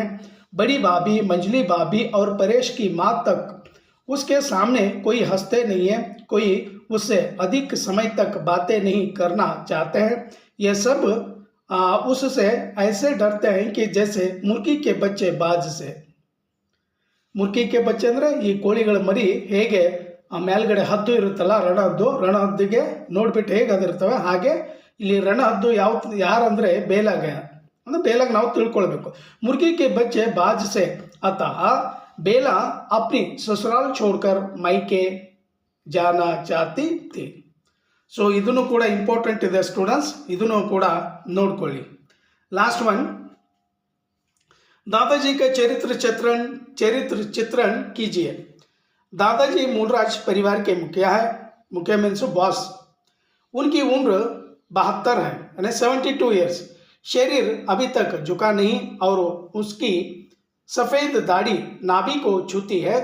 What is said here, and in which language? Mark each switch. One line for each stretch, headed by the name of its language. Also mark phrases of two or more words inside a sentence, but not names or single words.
Hindi: बड़ी भाभी, मंजली भाभी और परेश की माँ तक उसके सामने कोई हंसते नहीं है, कोई उससे अधिक समय तक बातें नहीं करना चाहते हैं। ये सब उससे ऐसे डरते हैं कि जैसे मुर्गी के बच्चे बाज से। मुर्गी के बच्चे
Kannada: ಅಂದರೆ ಈ ಕೋಳಿಗಳ ಮರಿ ಹೇಗೆ ಮೇಲ್ಗಡೆ ಹದ್ದು ಇರುತ್ತಲ್ಲ, ರಣಹದ್ದಿಗೆ ನೋಡ್ಬಿಟ್ಟು ಹೇಗೆ ಅದಿರ್ತವೆ, ಹಾಗೆ ಇಲ್ಲಿ ರಣಹದ್ದು ಯಾರಂದರೆ ಬೇಲಾಗ, ಅಂದರೆ ಬೇಲಾಗ ನಾವು ತಿಳ್ಕೊಳ್ಬೇಕು।
Hindi: मुर्गी के बच्चे बाज से, अतः बेला अपनी ससुराल छोड़कर मायके जाना चाहती थी।
Kannada: ಸೊ ಇದನ್ನು ಕೂಡ ಇಂಪಾರ್ಟೆಂಟ್ ಇದೆ ಸ್ಟೂಡೆಂಟ್ಸ್, ಇದನ್ನು ಕೂಡ ನೋಡ್ಕೊಳ್ಳಿ।
English: last one,
Hindi: दादाजी का चरित्र चित्रण कीजिए। दादाजी मूलराज परिवार के मुखिया है। मुखिया
English: means boss.
Hindi: उनकी उम्र 72 है, यानी 72 ईयर्स। शरीर अभी तक झुका नहीं और उसकी सफ़ेद दाढ़ी नाभि को छूती है।